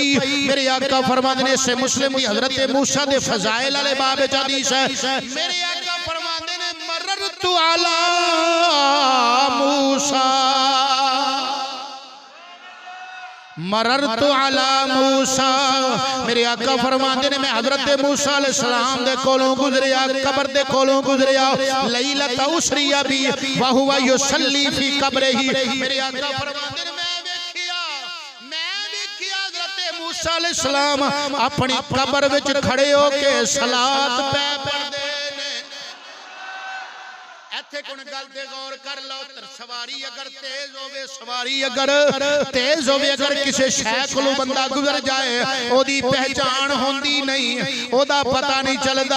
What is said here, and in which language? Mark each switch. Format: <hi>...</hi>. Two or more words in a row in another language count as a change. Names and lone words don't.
<pa>میرے آقا فرماتے نے سے مسلم کی حضرت موسیٰ دے فضائل والے باب چ حدیث ہے. میرے آقا فرماتے نے</pa> <ar>مررت على موسى مررت على موسى.</ar> <pa>میرے آقا فرماتے نے میں حضرت موسیٰ علیہ السلام دے کولوں گزریا قبر دے کولوں گزریا कब्र दे कोलों गुजरिया</pa> <ar>ليلة أسريا بي و هو يصلي في قبره.</ar> <pa>मेरे आका फरमाते ने موسیٰ علیہ السلام اپنی قبر وچ کھڑے ہوکے صلوٰۃ پئے پڑھدے نے. اتھے کوئی گل تے غور کر لو. سواری اگر تیز ہووے سواری اگر تیز ہووے اگر کسی شے کولوں بندہ گزر جائے اوہدی پہچان ہوندی نہیں، اوہدا پتہ نہیں چلدا.</pa>